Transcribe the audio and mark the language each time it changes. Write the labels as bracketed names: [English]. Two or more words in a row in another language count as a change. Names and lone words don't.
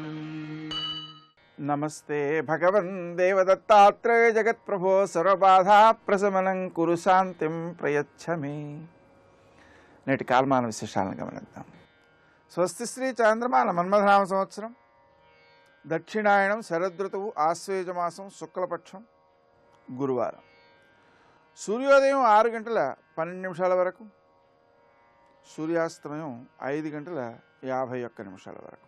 [Sanskrit] नमस्ते भगवन् देवदत्तात्रेय जगत्प्रभो सर्वबाधा प्रशमनं कुरु शान्तिं प्रयच्छ मे। [Telugu] నేటి కాలమాన విశేషాలను గమనిద్దాం. స్వస్తి శ్రీ చాంద్రమాన మన్మథనామ సంవత్సరం దక్షిణాయనం శరదృతువు ఆశ్వేజమాసం శుక్లపక్షం గురువారం. సూర్యోదయం 6 గంటల 12 నిమిషాల వరకు, సూర్యాస్తమయం 5 గంటల 51 నిమిషాల వరకు.